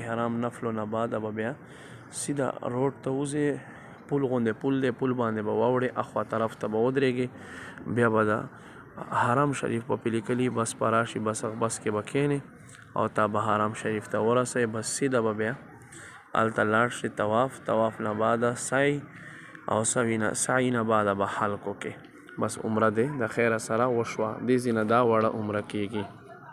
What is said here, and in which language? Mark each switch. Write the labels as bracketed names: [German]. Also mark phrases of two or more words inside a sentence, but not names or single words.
[Pashto] احرام نفلو نه بعد به بیا سیده روډ ته وځي. پل غوندې پل دی، پل باندې به واوړې، اخوا طرف ته به ودرېږي. بیا به د حرم شریف په پې لیکلي بس به راشي، بس کې به کېنې او تا به حرم شریف ته ورسئ. بس سیده به بیا هلته لاړ شي. طواف نه بعد سعی او سعی نه بعد به حلق وکړي. بس عمره دې د خیره سره وشوه. دې ځای نه دا وړه عمره کېږي.